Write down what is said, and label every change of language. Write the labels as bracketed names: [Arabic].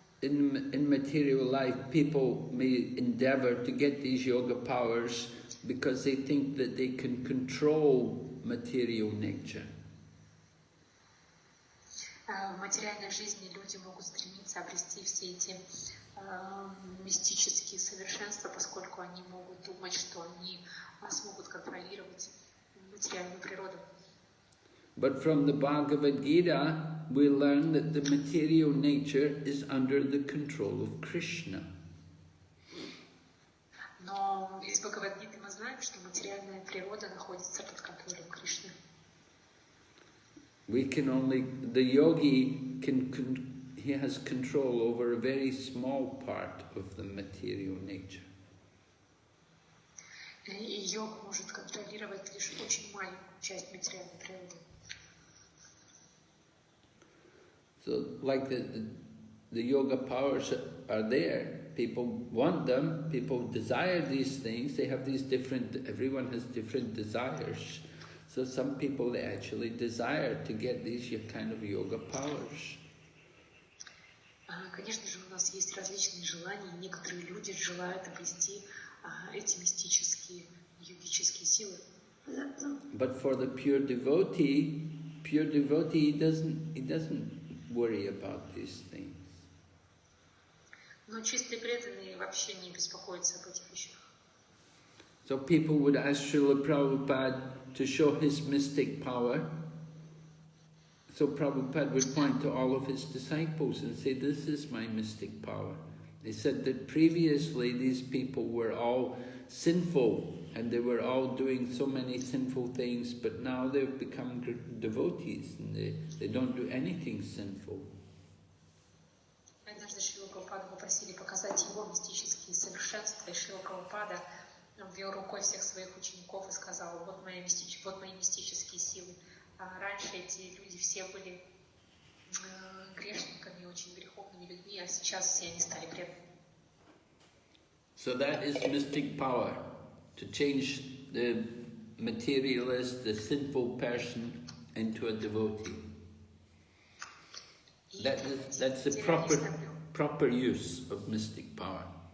[English] In material life, people may endeavor to get these yoga powers because they think that they can control material nature. [Russian] В материальной жизни люди могут стремиться обрести все эти мистические совершенства, поскольку они могут думать, что они смогут контролировать материальную природу. [English] But from the Bhagavad Gita, we learn that the material nature is under the control of Krishna. [Russian] Но из Бхагавад-гиты мы знаем, что материальная природа находится под контролем Кришны. [English] We can only, the yogi he has control over a very small part of the material nature. [Russian] И йог может контролировать лишь очень маленькую часть материальной природы. [English] So, like the yoga powers are there. People want them. People desire these things. They have these different. Everyone has different desires. So some people, they actually desire to get these kind of yoga powers. [Russian] Конечно же, у нас есть различные желания. Некоторые люди желают обрести эти мистические, йогические силы. [English] But for the pure devotee, he doesn't worry about these things. [Russian] Но чистые преданные вообще не беспокоятся об этих вещах. [English] So people would ask Srila Prabhupada to show his mystic power. So Prabhupada would point to all of his disciples and say, this is my mystic power. They said that previously these people were all sinful and they were all doing so many sinful things, but now they've become devotees and they don't do anything sinful. [Russian] Однажды Шрила Прабхупаду попросили показать его мистические совершенства, и Шрила Прабхупада ввел рукой всех своих учеников и сказал, вот мои мистические силы. А раньше эти люди все были грешниками, очень греховными людьми, а сейчас все они стали преданными. [English] So that is mystic power, to change the materialist, the sinful person into a devotee. That's the proper use of mystic power.